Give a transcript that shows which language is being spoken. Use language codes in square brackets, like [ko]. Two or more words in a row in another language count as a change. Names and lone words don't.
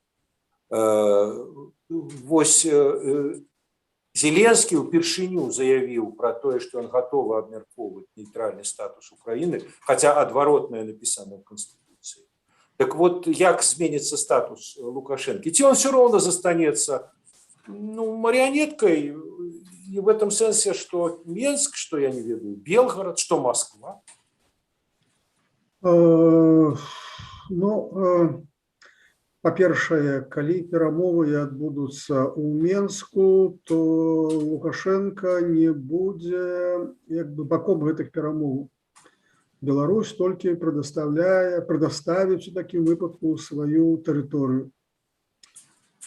[be] Вось Зеленскі ўпершыню заявіў пра тое, што ён гатовы абмяркоўваць нейтральны статус Украіны, хаця адваротнае напісана ў Канстытуцыі. Так вот, як зменіцца статус Лукашэнкі? [ru] Ці он [be] все роўна застанецца [ru] марионеткой, и в этом сенсе, что Минск, что я не ведаю, Белгород, что Москва? [be] Па-першае, калі перамовы адбудуцца ў Менску, то Лукашенко не будзе баком гэтых перамоваў. Беларусь толькі прадставіць у такім выпадку сваю тэрыторыю.